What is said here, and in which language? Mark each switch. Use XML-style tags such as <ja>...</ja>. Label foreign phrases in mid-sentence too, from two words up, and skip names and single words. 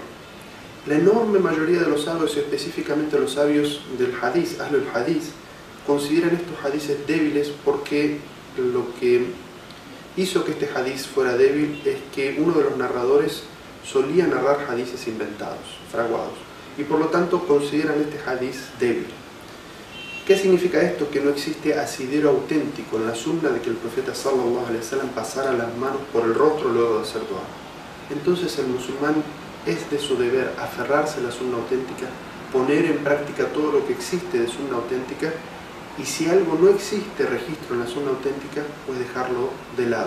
<es>La enorme mayoría de los sabios, específicamente los sabios del hadith,</es> <ar>أهل الحديث,</ar> <es>consideran estos hadices débiles porque lo que hizo que este hadith fuera débil es que uno de los narradores solía narrar hadices inventados, fraguados, y por lo tanto consideran este hadith débil. ¿Qué significa esto? Que no existe asidero auténtico en la sunna de que el profeta</es> <ar>صلى الله عليه وسلم</ar> <es>pasara las manos por el rostro luego de hacer dua. Entonces el musulmán es de su deber aferrarse a la sunna auténtica, poner en práctica todo lo que existe de sunna auténtica, y si algo no existe registro en la sunna auténtica, pues dejarlo de lado.</es>